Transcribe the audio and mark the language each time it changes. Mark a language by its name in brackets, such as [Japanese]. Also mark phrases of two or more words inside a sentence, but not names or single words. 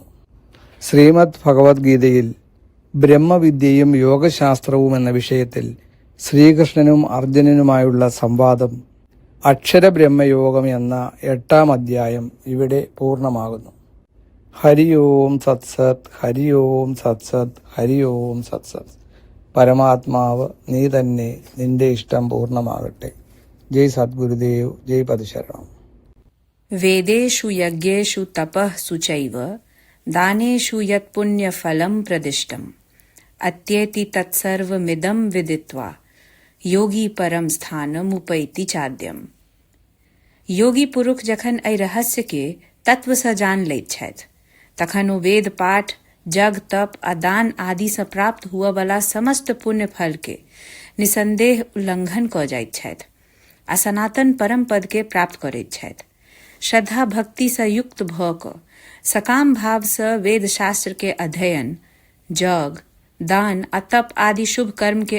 [Malayalam] ശ്രീമദ് ഭഗവത്ഗീതയിൽ ബ്രഹ്മവിദ്യയും യോഗശാസ്ത്രവും എന്ന വിഷയത്തിൽ ശ്രീകൃഷ്ണനും അർജുനനുമായുള്ള സംവാദം അക്ഷരബ്രഹ്മയോഗം എന്ന 8-ാം അധ്യായം ഇവിടെ പൂർണ്ണമാകുന്നു. [Sanskrit] ഹരി ഓം സത്സത്, ഹരി ഓം സത്സത്, ഹരി ഓം സത്സത്. [Malayalam] പരമാത്മാവ് നീ തന്നെ, നിന്റെ ഇഷ്ടം പൂർണ്ണമാകട്ടെ. ജയ് സദ്ഗുരുദേവ്, ജയ് പതിശരണം. [Sanskrit] वेदेषु यज्ञेषु तपः सुचैव दानेषु यत्पुण्यफलं प्रदिष्टम् अत्येति तत्सर्वमिदं विदित्वा योगी परम स्थानमुपैति चाद्यम. [Maithili] योगी पुरुष जखन एहि रहस्य के तत्व सँ जान लैत छथि तखन ओ वेद पाठ, जग, तप आ दान आदि सँ प्राप्त हुअ बला समस्त पुण्य फल के निसंदेह उल्लंघन क जाइत छथि आ सनातन परम पद के प्राप्त करैत छथि. श्रद्धा भक्ति सँ युक्त भ क सकाम भाव सँ वेद शास्त्र के अध्ययन, जग, दान आ तप आदि शुभ कर्म के